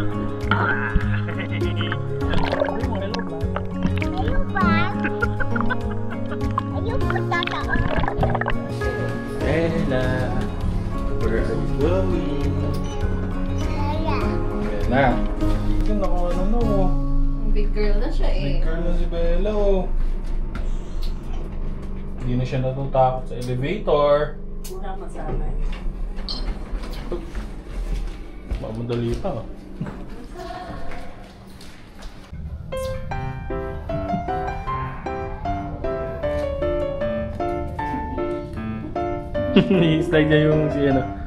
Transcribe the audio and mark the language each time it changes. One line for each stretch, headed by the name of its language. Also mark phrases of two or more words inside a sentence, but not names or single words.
English: Bella, where are you going?
Filipino: Bella. Ito na kung ano no.
English: Big girl
Filipino: na siya eh.
English: Big girl
Filipino: na si Bella oh. Hindi na siya natatakot sa elevator. Mura masanay. Mamadali pa. I-slide niya yung si ano.